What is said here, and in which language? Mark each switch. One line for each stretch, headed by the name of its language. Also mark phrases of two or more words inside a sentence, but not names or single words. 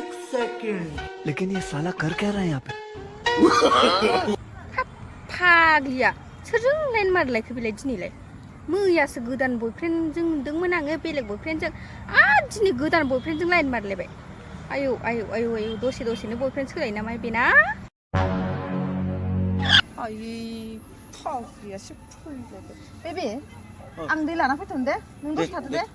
English: second.
Hindi: लेकिन ये साला कर क्या रहा है यहाँ पे?
Bodo: फाग्लिया सोरजों लाइन मारलायखो बेलाय दिनैलाय मैयासो गोदान बयफ्रेन्डजों नुदोंमोन आङो बेलेग बयफ्रेन्डजों आरो दिनै गोदान बयफ्रेन्डजों लाइन मारलायबाय आयौ आयौ आयौ आयौ दसे दसेनो बयफ्रेन्ड सोलायो नामा बेना आयै फाग्लियासो फैलायबाय बेबि आं दै लाना फैथ'नो दे नों दसे थादो दे